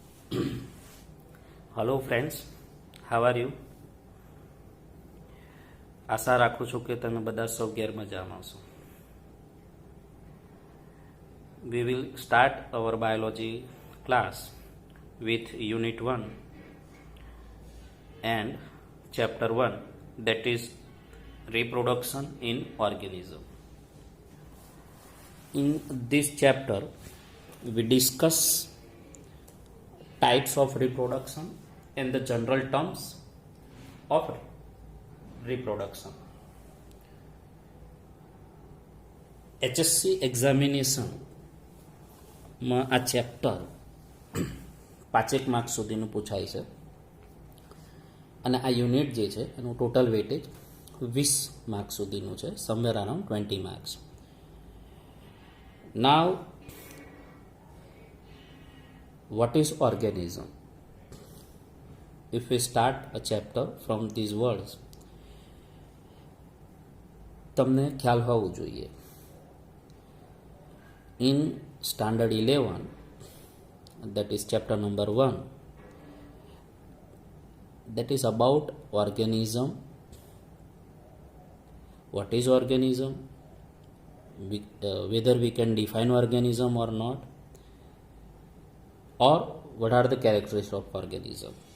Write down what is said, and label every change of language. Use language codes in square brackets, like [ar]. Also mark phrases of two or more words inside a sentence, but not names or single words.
[en] Hello friends, how are you? [gu] આશા રાખું છું કે તમે બધા સૌ ગેરમજામાં છો. [en] We will start our biology class with Unit 1 and Chapter 1, that is reproduction in organism. In this chapter, we discuss types of reproduction and the general terms of reproduction. [gu] HSC એક્ઝામિનેશનમાં આ ચેપ્ટર 5 માર્ક સુધીનું પૂછાય છે અને આ યુનિટ જે છે એનું [en] total weightage [gu] 20 માર્ક સુધીનું છે, [en] somewhere around 20 marks. નાવ what is organism? If we start a chapter from these words, [gu] તમને ખ્યાલ હોવું જોઈએ. [en] In standard 11, that is chapter number 1, that is about organism. What is organism? Whether we can define organism or not, or what are the characteristics of organism.